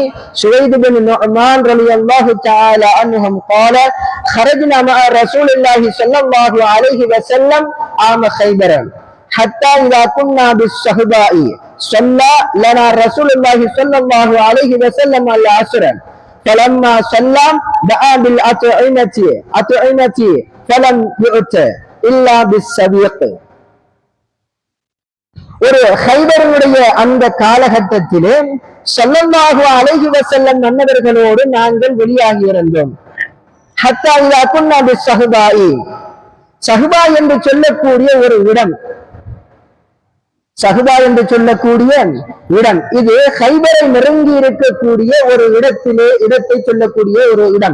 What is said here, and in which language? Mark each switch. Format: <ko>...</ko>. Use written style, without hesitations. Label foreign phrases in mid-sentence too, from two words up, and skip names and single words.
<ar>سويد بن نعمان رضي الله تعالى عنهم قال خرجنا مع رسول الله صلى الله عليه وسلم عام خيبر حتى إذا كنا بالصهباء صلى لنا رسول الله صلى الله عليه وسلم العصر فلما صلى دعا بالأطعمة فلم يؤت إلا بالسبيق.</ar> <ta>ஒரு ஹைபருடைய அந்த காலகட்டத்திலே</ta> <ar>صلى الله عليه وسلم</ar> <ta>மன்னவர்களோடு நாங்கள் வெளியாகி இருந்தோம்.</ta> <ar>حتى إذا كنا بالصهباء,</ar> <ta>சஹ்பா என்று சொல்லக்கூடிய ஒரு இடம், சஹ்பா என்று சொல்லக்கூடிய இடம், இது ஹைபரை நெருங்கி இருக்கக்கூடிய ஒரு இடத்தை சொல்லக்கூடிய ஒரு இடம்.</ta>